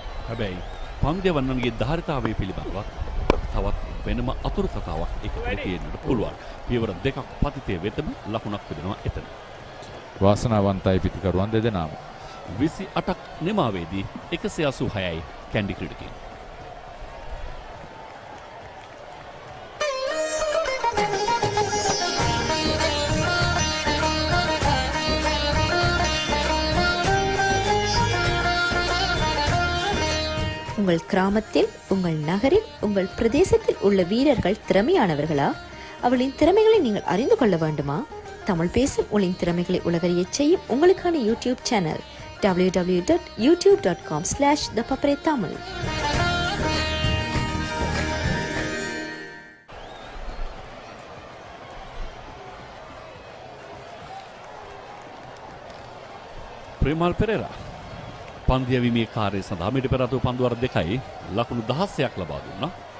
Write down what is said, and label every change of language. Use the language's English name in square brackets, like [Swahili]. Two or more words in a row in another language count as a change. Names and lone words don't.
[Sinhala] හැබැයි පන්දවන්නන්ගේ ධාරිතාවය පිළිබඳව තවත් වෙනම අතුරු කතාවක් එකතු තියෙන්නට පුළුවන්. පියවර දෙකක් පතිතය වෙතම ලකුණක් තිබෙනවා එතන. වාසනාවන්තයි පිටිකරුවන් දෙදෙනාම. 28ක් නිමාවේදී 186යි කැන්ඩි ක්‍රීඩකයන්. [Tamil] உங்கள் கிராமத்தில், உங்கள் நகரில், உங்கள் பிரதேசத்தில் உள்ள வீரர்கள் திறமையானவர்களா? அவளின் திறமைகளை நீங்கள் அறிந்து கொள்ள வேண்டுமா? தமிழ் பேசும் உங்களின் திறமைகளை உலகறியச் செய்யும் உங்களுக்கான யூடியூப் சேனல் www.youtube.com/thepaparetamil. [Sinhala] ප්‍රේමල් පෙරේරා පන්දු යැවීමේ කාර්යය සඳහා මිට පෙර අතු පන්දු වර 2යි ලකුණු 16ක් ලබා දුන්නා.